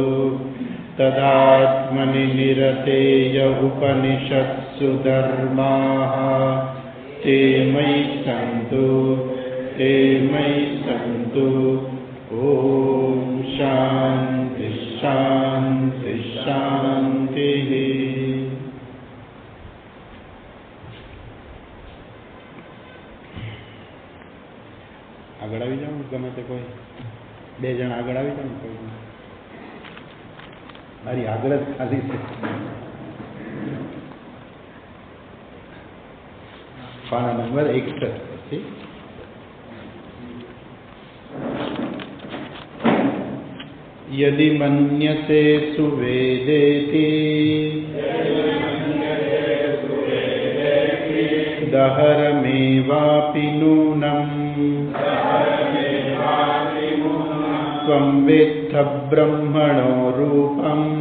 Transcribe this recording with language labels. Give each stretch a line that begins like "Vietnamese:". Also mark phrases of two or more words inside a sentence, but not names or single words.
Sanskrit: तदात्मनि निरतेय उपनिषत्सु धर्माः ते मयि सन्तु। ॐ शान्ति शान्ति शान्तिः।
Gujarati: આગળ આવી જાઓ, ગમે તે કોઈ બે જણ આગળ આવી જાઓ. કોઈ મારી આગળ જ ખાલી છે. પાના નંબર 61 પછી
Sanskrit: यदि मन्यसे सुवेदेति दहरमेवापि नूनम् त्वं वेत्थ ब्रह्मणो रूपम्